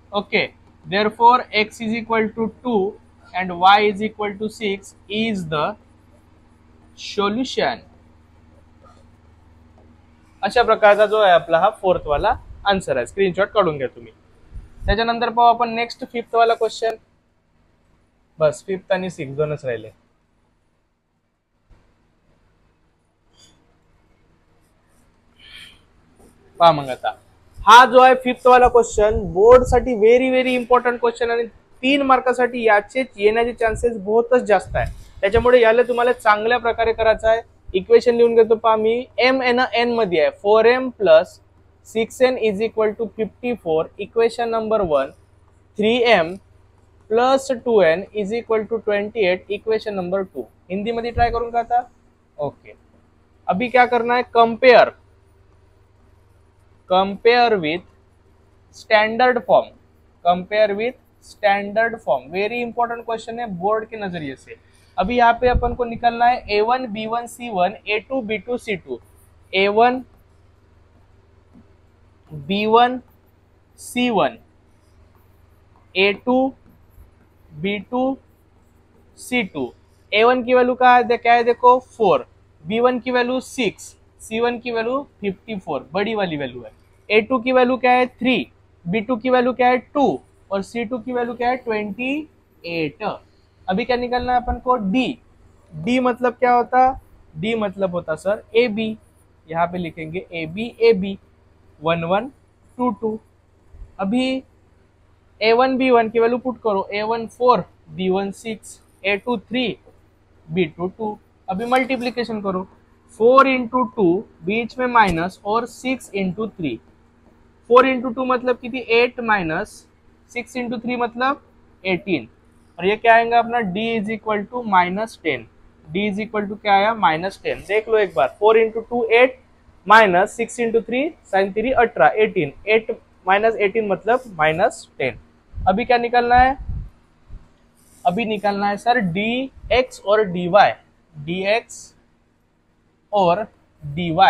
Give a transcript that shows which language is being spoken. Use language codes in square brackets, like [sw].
[en] Okay, therefore x is equal to 2 and y is equal to 6 is the solution. [mr] अशा प्रकारचा जो आहे आपला हा फोर्थ वाला आन्सर आहे. स्क्रीनशॉट काढून घ्या तुम्ही. त्याच्यानंतर पाहू आपण नेक्स्ट फिफ्थ वाला क्वेश्चन. बस फिफ्थ आणि सिक्स दोनच राहिले. पहा मग आता हा जो आहे फिफ्थ वाला क्वेश्चन बोर्ड साठी [en] very very important question [mr] आणि 3 मार्कासाठी याचे येण्याचे चान्सेस बहुतच जास्त आहे. त्याच्यामुळे याला तुम्हाला चांगल्या प्रकारे करायचं आहे. इक्वेशन लिहून घेतो पहा मी. एम एन एन मध्ये आहे 4m plus 6n is equal to 54. Equation number 1. 3m plus 2n is equal to 28. Equation number 2. Hindi मध्ये ट्राय करून का था. [hi] ओके, अभी क्या करना है, [en] Compare with standard form. Compare with standard form very important question [hi] है बोर्ड के नजरिए से. अभी यहाँ पे अपन को निकलना है a1 b1 c1 a2 b2 c2. a1 b1 c1 a2 b2 c2. a1 की वैल्यू क्या है देखो 4, b1 की वैल्यू 6, c1 की वैल्यू 54 बड़ी वाली वैल्यू है. a2 की वैल्यू क्या है 3, b2 की वैल्यू क्या है 2 और c2 की वैल्यू क्या है 28. अभी क्या निकलना है अपन को d मतलब क्या होता, d मतलब होता सर ए बी. यहाँ पे लिखेंगे ए बी 1 1 2 2. अभी a1 b1 की वैल्यू पुट करो. a1 4 b1 6 a2 3 b2 2. अभी मल्टीप्लीकेशन करो. 4 इंटू 2 बीच में माइनस और 6 इंटू 3. 4 इंटू 2 मतलब कितनी 8 माइनस 6 इंटू 3 मतलब 18. और ये क्या आएगा अपना d is equal to -10. d is equal to क्या आया -10. देख लो एक बार. 4 into 2 8 minus 6 into 3 sin 3 18 18 8 minus 18 मतलब -10. अभी क्या निकलना है, अभी निकलना है सर dx और dy. dx और dy.